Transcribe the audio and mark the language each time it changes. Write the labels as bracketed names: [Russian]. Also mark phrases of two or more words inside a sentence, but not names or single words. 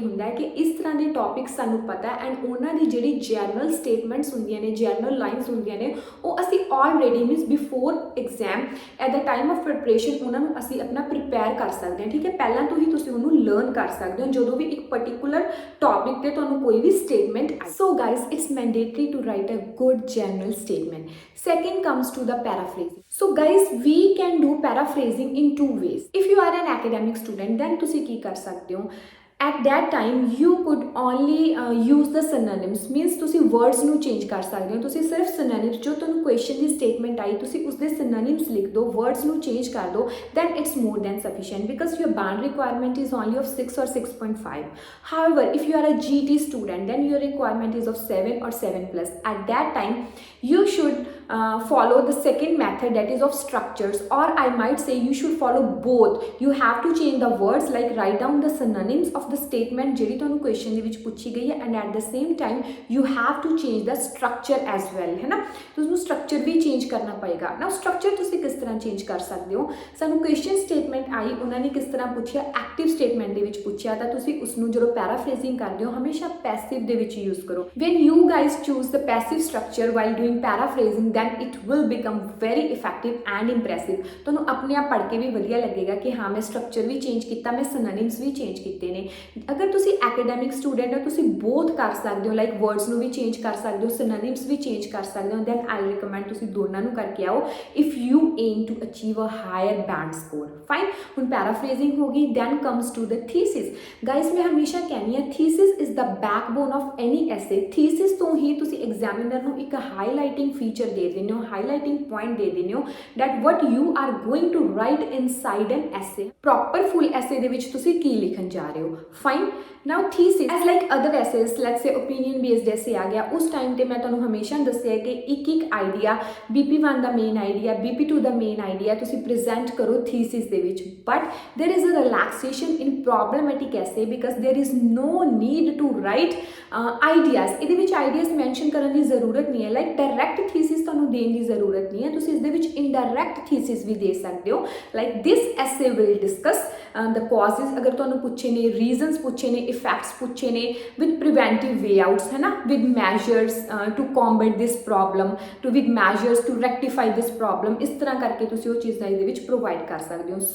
[Punjabi] ਹੁੰਦਾ ਹੈ ਕਿ ਇਸ ਤਰ੍ਹਾਂ ਦੇ ਟੌਪਿਕਸ ਸਾਨੂੰ ਪਤਾ ਹੈ ਐਂਡ ਉਹਨਾਂ ਦੀ ਜਿਹੜੀ [English] general statements [Punjabi] ਹੁੰਦੀਆਂ ਨੇ [English] general lines [Punjabi] ਹੁੰਦੀਆਂ ਨੇ ਉਹ ਅਸੀਂ [English] already means before exam at the time of preparation [Punjabi] ਉਹਨਾਂ ਨੂੰ ਅਸੀਂ ਆਪਣਾ ਪ੍ਰਿਪੇਅਰ ਕਰ ਸਕਦੇ ਹਾਂ ਠੀਕ ਹੈ ਪਹਿਲਾਂ ਤੋਂ ਹੀ ਤੁਸੀਂ ਉਹਨੂੰ ਲਰਨ ਕਰ ਸਕਦੇ ਹੋ ਜਦੋਂ ਵੀ ਇੱਕ [English] particular topic [Punjabi] ਤੇ ਤੁਹਾਨੂੰ ਕੋਈ ਵੀ ਸਟੇਟਮੈਂਟ ਆਏ [English] so guys it's mandatory to write a good general statement second comes to the paraphrasing so guys we can do paraphrasing in two ways if you are an academic student then [Punjabi] ਤੁਸੀਂ ਕੀ ਕਰ ਸਕਦੇ ਹੋ [English] at that time you could only use the synonyms means [Punjabi] ਤੁਸੀਂ words ਨੂੰ change ਕਰ ਸਕਦੇ ਹੋ ਤੁਸੀਂ ਸਿਰਫ synonyms ਜੋ ਤੁਹਾਨੂੰ question ਦੀ statement ਆਈ ਤੁਸੀਂ ਉਸ ਦੇ synonyms ਲਿਖ ਦਿਓ words ਨੂੰ change ਕਰ ਦਿਓ [English] then it's more than sufficient because your band requirement is only of 6 or 6.5 however if you are a GT student then your requirement is of 7 or 7 plus at that time you should follow the second method that is of structures or I might say you should follow both you have to change the words like write down the synonyms of the statement [Punjabi] ਜਿਹੜੀ ਤੁਹਾਨੂੰ ਕੁਐਸਚਨ ਦੇ ਵਿੱਚ ਪੁੱਛੀ ਗਈ ਹੈ [English] and at the same time you have to change the structure as well [Punjabi] ਹੈ ਨਾ ਤੁਸੀਂ ਨੂੰ ਸਟਰਕਚਰ ਵੀ ਚੇਂਜ ਕਰਨਾ ਪਏਗਾ ਨਾ ਸਟਰਕਚਰ ਤੁਸੀਂ ਕਿਸ ਤਰ੍ਹਾਂ ਚੇਂਜ ਕਰ ਸਕਦੇ ਹੋ ਸਾਨੂੰ [English] question statement [Punjabi] ਆਈ ਉਹਨਾਂ ਨੇ ਕਿਸ ਤਰ੍ਹਾਂ ਪੁੱਛਿਆ [English] active statement [Punjabi] ਦੇ ਵਿੱਚ ਪੁੱਛਿਆ ਤਾਂ ਤੁਸੀਂ ਉਸ ਨੂੰ ਜਦੋਂ ਪੈਰਾਫਰੇਜ਼ਿੰਗ ਕਰਦੇ ਹੋ ਹਮੇਸ਼ਾ ਪੈਸਿਵ ਦੇ ਵਿੱਚ ਯੂਜ਼ ਕਰੋ [English] when you guys choose the passive structure while doing paraphrasing then it will become very effective and impressive [Punjabi] ਤੁਹਾਨੂੰ ਆਪਣੇ ਆਪ ਪੜ੍ਹ ਕੇ ਵੀ ਵਧੀਆ ਲੱਗੇਗਾ ਕਿ ਹਾਂ ਮੈਂ ਸਟਰਕਚਰ ਵੀ ਚੇਂਜ ਕੀਤਾ ਮੈਂ synonyms ਵੀ ਚੇਂਜ ਕੀਤੇ ਨੇ ਅਗਰ ਤੁਸੀਂ [English] academic student [Punjabi] ਹੋ ਤੁਸੀਂ ਬੋਥ ਕਰ ਸਕਦੇ ਹੋ [English] like words [Punjabi] ਨੂੰ ਵੀ ਚੇਂਜ ਕਰ ਸਕਦੇ ਹੋ synonyms ਵੀ ਚੇਂਜ ਕਰ ਸਕਦੇ ਹੋ [English] then I recommend [Punjabi] ਤੁਸੀਂ ਦੋਨਾਂ ਨੂੰ ਕਰਕੇ ਆਓ [English] if you aim to achieve a higher band score fine [Punjabi] ਹੁਣ ਪੈਰਾਫਰੇਜ਼ਿੰਗ ਹੋ ਗਈ [English] then comes to the thesis guys [Punjabi] ਮੈਂ ਹਮੇਸ਼ਾ ਕਹਿੰਦੀ ਹਾਂ [English] thesis is the backbone of any essay thesis [Punjabi] ਤੋਂ ਹੀ ਤੁਸੀਂ ਐਗਜ਼ਾਮੀਨਰ ਨੂੰ ਇੱਕ [English] highlighting feature [Punjabi] ਦੇ ਦੇ ਦਿੰਦੇ ਹੋ, [English] highlighting point [Punjabi] ਦੇ ਦਿੰਦੇ ਹੋ [English] that what you are going to write inside an essay, proper full essay [Punjabi] ਦੇ ਵਿੱਚ ਤੁਸੀਂ ਕੀ ਲਿਖਣ ਜਾ ਰਹੇ ਹੋ। [English] fine, now thesis as like other essays, let's say opinion based essay [Punjabi] ਆ ਗਿਆ, ਉਸ ਟਾਈਮ ਤੇ ਮੈਂ ਤੁਹਾਨੂੰ ਹਮੇਸ਼ਾ ਦੱਸਿਆ ਕਿ ਇੱਕ ਆਈਡੀਆ BP1 ਦਾ [English] main idea, [Punjabi] BP2 ਦਾ [English] main idea [Punjabi] ਤੁਸੀਂ ਪ੍ਰੈਜ਼ੈਂਟ ਕਰੋ ਥੀਸਿਸ ਦੇ ਵਿੱਚ। [English] ਬਟ there is a relaxation in problematic essay because there is no need to write ideas, [Punjabi] ਇਹਦੇ ਵਿੱਚ [English] ideas mention [Punjabi] ਕਰਨ ਦੀ ਜ਼ਰੂਰਤ ਨਹੀਂ ਹੈ। [English] like direct thesis [Punjabi] ਤੁਹਾਨੂੰ ਦੇਣ ਦੀ ਜ਼ਰੂਰਤ ਨਹੀਂ ਹੈ, ਤੁਸੀਂ ਇਸ ਦੇ ਵਿੱਚ [English] indirect thesis [Punjabi] ਵੀ ਦੇ ਸਕਦੇ ਹੋ। [English] like this essay will discuss the causes, [Punjabi] ਅਗਰ ਤੁਹਾਨੂੰ ਪੁੱਛੇ ਨੇ ਰੀਜ਼ਨਸ ਪੁੱਛੇ ਨੇ, ਇਫੈਕਟਸ ਪੁੱਛੇ ਨੇ, [English] with preventive way outs [Punjabi] ਹੈ ਨਾ, [English] with measures to combat this problem, to with measures to rectify this problem, [Punjabi] ਇਸ ਤਰ੍ਹਾਂ ਕਰਕੇ ਤੁਸੀਂ ਉਹ ਚੀਜ਼ਾਂ ਇਹਦੇ ਵਿੱਚ ਪ੍ਰੋਵਾਈਡ ਕਰ ਸਕਦੇ ਹੋ।